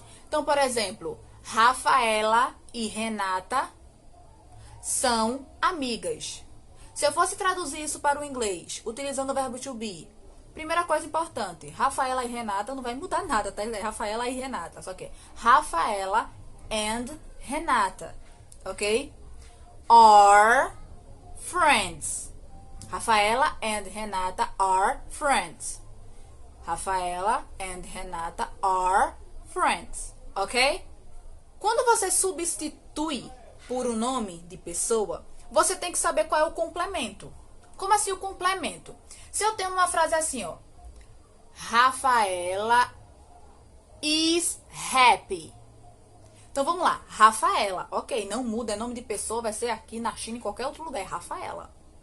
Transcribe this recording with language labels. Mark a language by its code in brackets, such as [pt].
[pt] Então, por exemplo, Rafaela e Renata são amigas. Se eu fosse traduzir isso para o inglês, utilizando o verbo to be, primeira coisa importante, Rafaela e Renata não vai mudar nada, tá? É Rafaela e Renata, só que [en] Rafaela and Renata, [pt] ok? [en] Are friends. Rafaela and Renata are friends. Rafaela and Renata are friends, ok? [pt] Quando você substitui por um nome de pessoa, você tem que saber qual é o complemento. Como assim o complemento? Se eu tenho uma frase assim, ó, [en] Rafaela is happy. [pt] Então vamos lá, Rafaela, ok, não muda, é nome de pessoa, vai ser aqui na China, em qualquer outro lugar, é Rafaela.